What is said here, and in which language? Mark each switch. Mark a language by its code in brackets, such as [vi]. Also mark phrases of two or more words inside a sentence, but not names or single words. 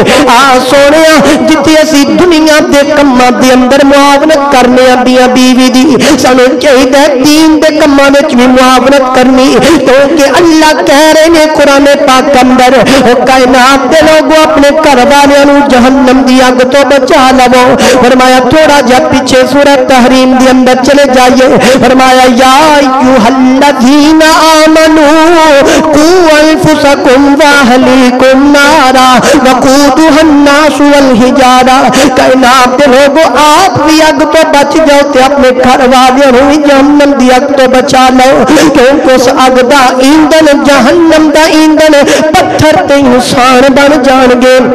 [pa] آ سوہنیا جتھے اسیں دنیا دے کماں دے اندر معاونت کرنے آدیاں بیوی دی سانوں چاہیے دین دے کماں وچ بھی معاونت کرنی، کیونکہ اللہ کہہ رہے نے قرآن پاک اندر او کائنات دے لوگوں اپنے گھر والیاں نوں جہنم دی اگ توں بچا لوو. فرمایا تھوڑا جا پیچھے سورت تحریم دے اندر چلے جائیے. [ar] فرمایا يا أيها الذين آمنوا قوا أنفسكم وأهليكم نارا وقودها الناس والحجارة. [pa] کائنات دے لوگوں آپ بھی اگ توں بچ جاؤ تے اپنے گھر والیاں نوں بھی جہنم دی اگ توں بچا لو، کیونکہ اس اگ دا ایندھن جہنم دا ایندھن پتھر تے انسان بن جانگے.